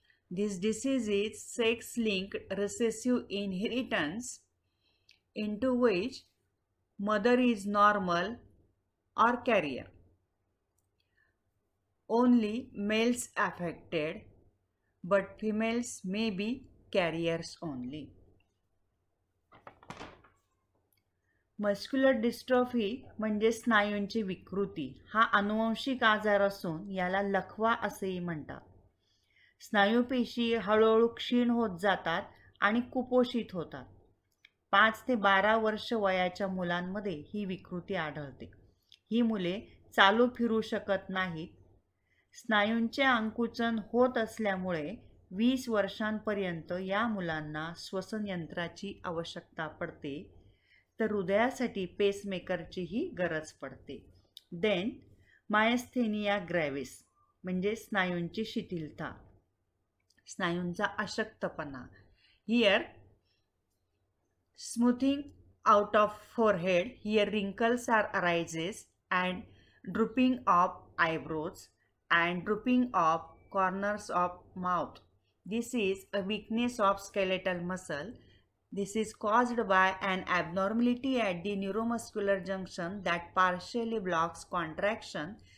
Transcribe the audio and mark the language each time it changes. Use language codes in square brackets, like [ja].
[en] This disease is sex-linked recessive inheritance into which mother is normal or carrier. Only males affected, but females may be carriers only. [mr] Muscular dystrophy म्हणजे स्नायूंची विकृती. हा अनुवंशिक आजार असून याला लकवा असेही म्हणतात. स्नायूपेशी हळूहळू क्षीण होत जातात आणि कुपोषित होतात. 5 ते 12 वर्ष वयाच्या मुलांमध्ये ही विकृती आढळते. ही मुले चालू फिरू शकत नाहीत. स्नायूंचे आकुंचन होत असल्यामुळे 20 वर्षांपर्यंत या मुलांना श्वसन यंत्राची आवश्यकता पडते, तर हृदयासाठी पेसमेकरचीही गरज पडते. [en] then [mr] मायस्थेनिया ग्रॅव्हिस म्हणजे स्नायूंची शिथिलता, स्नायूंचा अशक्तपणा. [en] Here smoothing out of forehead, here wrinkles are arises and drooping of eyebrows and drooping of corners of mouth. This is a weakness of skeletal muscle. This is caused by an abnormality at the neuromuscular junction that partially blocks contraction.